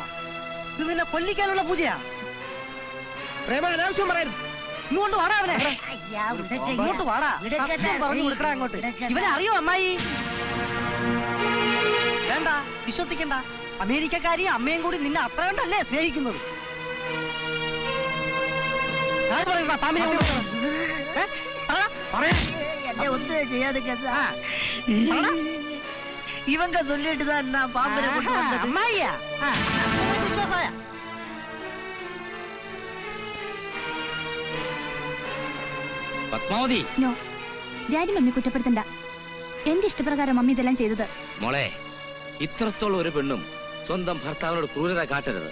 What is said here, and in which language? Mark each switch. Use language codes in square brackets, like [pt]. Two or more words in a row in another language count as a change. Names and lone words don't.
[ml] ഇത് നിന്നെ കൊല്ലിക്കാനുള്ള പൂജയാ. അനാവശ്യം പറയരുത്. ഇങ്ങോട്ട് വാടാ അവനെ. ഇങ്ങോട്ട് വാടാ. പറഞ്ഞു കൊടുക്കടാ അങ്ങോട്ട്. ഇവനെ അറിയോ അമ്മായി? വേണ്ട, വിശ്വസിക്കണ്ട. അമേരിക്കക്കാരി അമ്മയും കൂടി നിന്നെ അത്ര കണ്ടല്ലേ സ്നേഹിക്കുന്നത്. [ta] இவங்க சொல்லிட்டுதான் நான் பாம்பரை கொண்டு வந்தது. அம்மாயா [ml] പത്മാവതി, നോ, ഡാഡി മമ്മി കുറ്റപ്പെടുത്തണ്ട. എന്റെ ഇഷ്ടപ്രകാരം മമ്മി ഇതെല്ലാം ചെയ്തത്. മോളെ, ഇത്രത്തോളം ഒരു പെണ്ണും സ്വന്തം ഭർത്താവിനോട് ക്രൂരത കാട്ടരുത്.